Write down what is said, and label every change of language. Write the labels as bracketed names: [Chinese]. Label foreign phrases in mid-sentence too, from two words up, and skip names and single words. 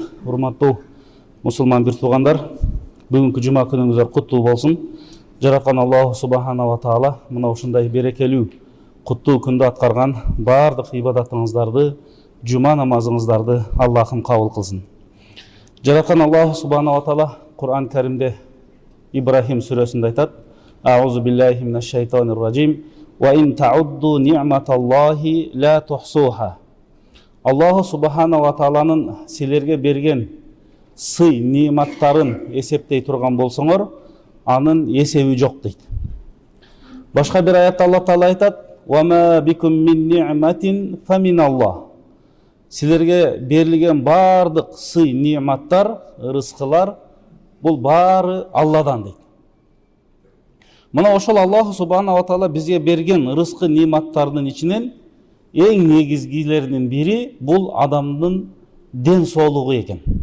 [Kyrgyz] Урматтуу мусулман бир туугандар, бүгүнкү жума күнүңүздөр куттуу болсун. Жараткан Аллах [Arabic] سبحانه وتعالى [Kyrgyz] мына ушундай берекелүү, куттуу күндү аткарган бардык ибадатыңыздарды, жума намазыңыздарды Аллахым кабыл кылсын. Жараткан Аллах [Arabic] سبحانه وتعالى [Kyrgyz] Кур'ан Каримде Ибрахим сүрөсүндө айтат: [Arabic] أعوذ بالله من الشيطان الرجيم. وإن تعدوا نعمة الله لا تحصوها. [Kyrgyz] Аллах [Arabic] سبحانه وتعالى [Kyrgyz] силерге берген сый, ниматтарын эсептей турган болсоңор, анын эсеби жок дейт. Башка бир аятта Аллах Таала айтат: [Arabic] "وما بكم من نعمة فمن الله." [Kyrgyz] Силерге берилген бардык сый, ниматтар, рызкылар бул баары Алладан дейт. Мына ошол Аллах [Arabic] سبحانه وتعالى [Kyrgyz] бизге берген рызкы, ниматтардын ичинен эң негизгилеринин бири бул адамдын ден соолугу экен.